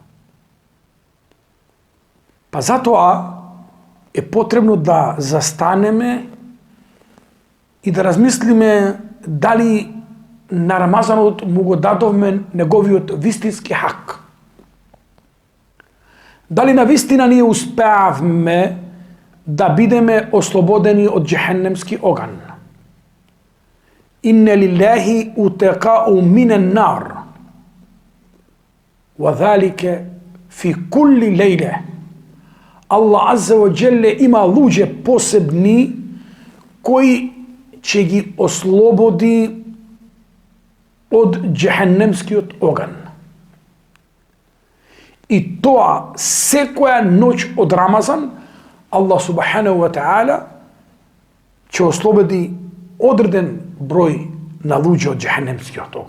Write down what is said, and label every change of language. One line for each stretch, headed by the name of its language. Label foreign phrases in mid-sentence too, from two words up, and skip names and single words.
Macedonian: Па затоа е потребно да застанеме и да размислиме дали на Рамазанот му го дадовме неговиот вистински хак. Дали навистина ние успеавме да бидеме ослободени од џехеннемски оган.
Arabic: إن لله عتقاء من النار وذلك في كل ليلة.
Macedonian: Аллах
Arabic: عز وجل
Macedonian: има луѓе посебни кои ќе ги ослободи од џехеннемскиот оган. И тоа секоја ноќ од Рамазан Аллах
Arabic: سبحانه وتعالى
Macedonian: ќе ослободи одреден број на луѓе од џехеннемскиот оган.